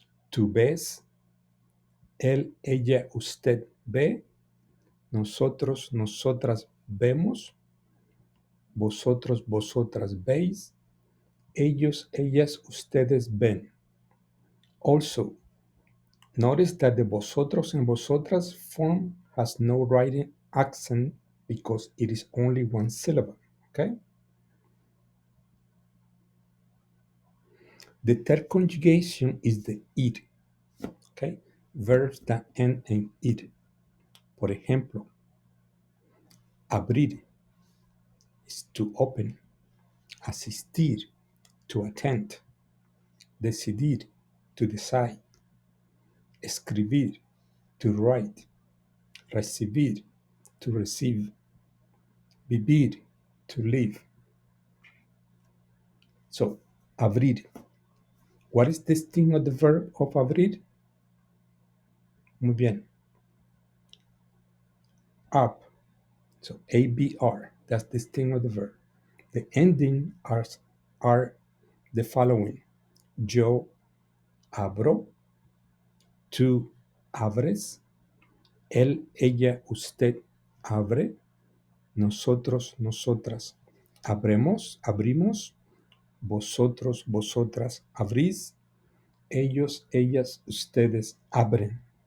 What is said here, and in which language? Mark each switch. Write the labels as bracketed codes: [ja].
[es] Tú ves, él, ella, usted ve, nosotros, nosotras vemos, vosotros, vosotras veis, ellos, ellas, ustedes ven. [en] Also, notice that the vosotros and vosotras form has no writing accent because it is only one syllable, okay? The third conjugation is the id, okay? Verbs that end in id. [es] Por ejemplo, [en] abrir is to open, asistir, to attend, decidir, to decide, escribir, to write, recibir, to receive, vivir, to live. So, abrir. What is the stem of the verb of abrir? [es] Muy bien. [en] Up. So, ABR. That's the stem of the verb. The ending are the following. [es] Yo abro, tú abres, él, ella, usted abre, nosotros, nosotras abremos, abrimos, vosotros, vosotras abrís, ellos, ellas, ustedes abren.